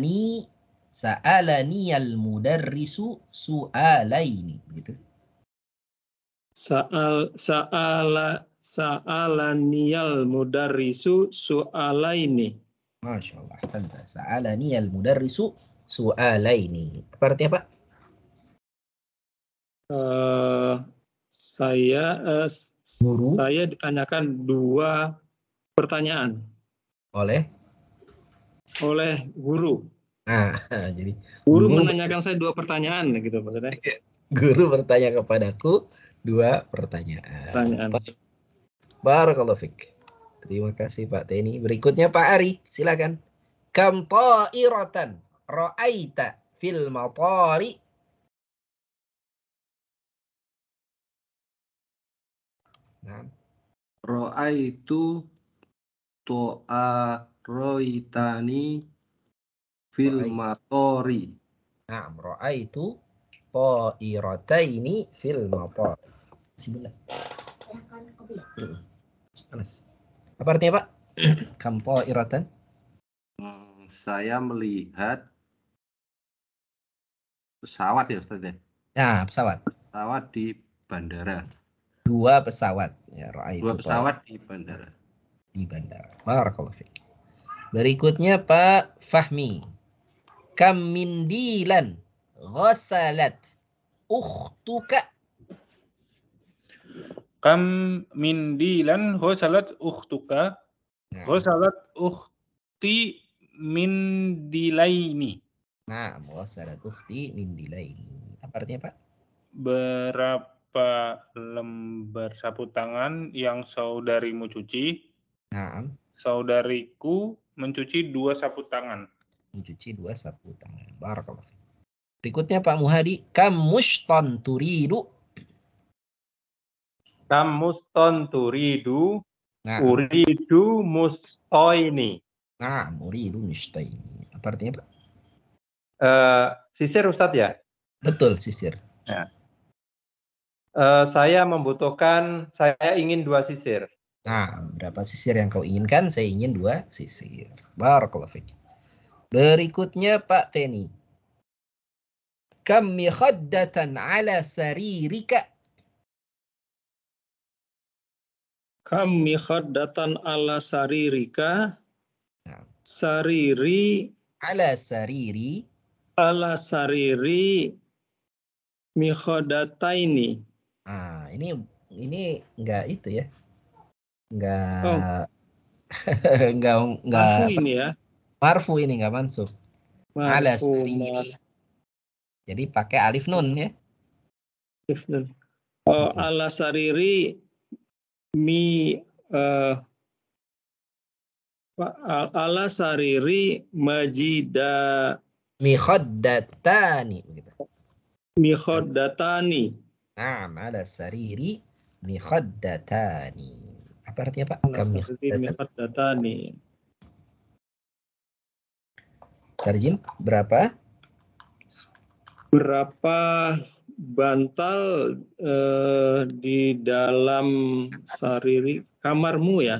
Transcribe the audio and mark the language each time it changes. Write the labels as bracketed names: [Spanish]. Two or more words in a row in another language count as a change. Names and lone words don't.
[Arabic] سألني سألني المدرس سؤالين. [Indonesian] Begitu. [Arabic] سألني المدرس سؤالين. ما شاء الله. سألني المدرس سؤالين. [Indonesian] Apa artinya, Pak? Saya ditanyakan 2 pertanyaan Oleh guru. Nah, jadi Guru menanyakan saya 2 pertanyaan gitu maksudnya. Guru bertanya kepadaku 2 pertanyaan. [Arabic] بارك الله فيك. [Indonesian] Terima kasih Pak Teni. Berikutnya Pak Ari, silakan. [Arabic] كم طائرة رأيت في المطار? [Indonesian] Nah, [Arabic] رأيت طائرتين في المطار. nah, رأيت طائرتين في المطار. Bismillah. Anas. [Indonesian] Apa artinya, Pak? [Arabic] كم طائرة? [Indonesian] Saya melihat pesawat ya Ustaz ya? Nah, pesawat. Pesawat di bandara. 2 pesawat. Ya, 2 pesawat di bandara. Di bandara. [Arabic] بارك الله فيك. [Indonesian] Berikutnya Pak Fahmi. [Arabic] كم منديلا غسلت أختك? كم منديلا غسلت أختك? غسلت أختي منديلين. Nah, غسلت أختي منديلين. [Indonesian] Apa artinya, Pak? Berapa lembar sapu tangan yang saudarimu cuci? Nah, saudariku mencuci 2 sapu tangan. Mencuci 2 sapu tangan. Barakallahu. Berikutnya Pak Muhadi, [Arabic] كم مشطا تريد? كم مشطا تريد, [Indonesian] Nah, [Arabic] أريد مشطين. [Indonesian] nah, [Arabic] أريد مشطين. [Indonesian] Apa artinya, Pak? Sisir Ustadz ya? Betul, sisir. Ya. Saya ingin 2 sisir. Nah, berapa sisir yang kau inginkan? Saya ingin 2 sisir. [Arabic] بارك الله فيك. [Indonesian] Berikutnya Pak Teni. [Arabic] كم مخدة على سريرك? كم مخدة على سريرك? Sariri على سريري. على سريري مخدتين. [Indonesian] Ah, ini enggak itu ya. Enggak enggak marfu ini ya. Marfu ini enggak mansub. [Arabic] على سريري. [Indonesian] Jadi pakai [Arabic] ألف نون [Indonesian] ya. [Arabic] ألف نون. Oh, على سريري على سريري mikhaddatani begitu. Mikhaddatani. [Indonesian] Nah, [Arabic] على سريري مخدتان. [Indonesian] Apa artinya, Pak? [Arabic] Mikhaddatani. [Indonesian] Tarjim berapa? Berapa bantal di dalam sariri kamarmu ya?